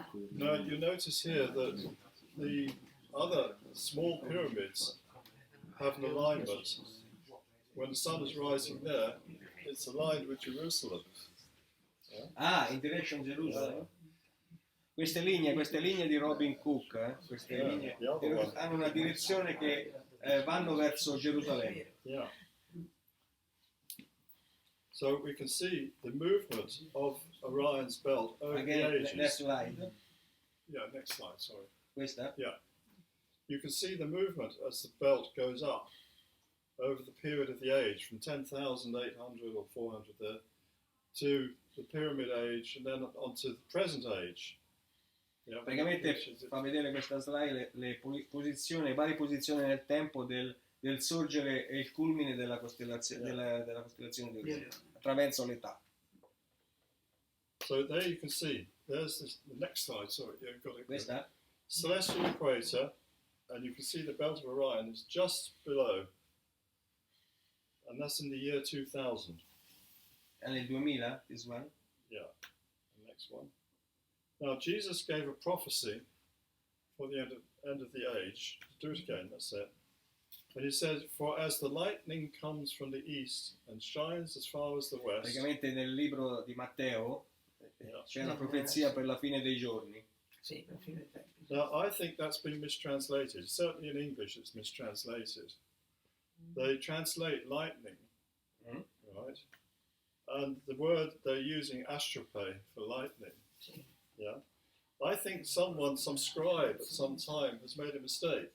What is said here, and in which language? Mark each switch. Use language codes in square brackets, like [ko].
[en] Now you notice here that the other small pyramids have an alignment. When the sun is rising there, it's aligned with Jerusalem. In Direction Jerusalem. [it] Queste linee di Robin Cook, queste linee hanno una direzione che vanno verso Gerusalemme. [en] Yeah. So we can see the movement of Orion's belt over the Again, ages. next slide. Yeah, next slide, sorry. [it] Questa? [en] You can see the movement as the belt goes up over the period of the age from 10,800 or 400 there to the pyramid age and then on to the present age. Yeah, [it] Praticamente fa vedere questa slide le varie posizioni nel tempo del sorgere e il culmine della costellazione, della costellazione di Orione, attraverso l'età. [en] So there you can see, there's the next slide, sorry, you've got it. [it] Questa? [en] Celestial equator, and you can see the belt of Orion is just below, and that's in the year 2000. [it] È nel 2000, [en] this one? Yeah, the next one. Now Jesus gave a prophecy for the end of the age. Do it again, that's it. And he says, for as the lightning comes from the east and shines as far as the west. [it] Praticamente nel libro di Matteo c'è una profezia per la fine dei giorni. Sì, per fine dei tempi. [en] Now I think that's been mistranslated. Certainly in English it's mistranslated. They translate lightning, right? And the word they're using astrope for lightning. [it] Sì. [en] Yeah. I think some scribe at some time has made a mistake.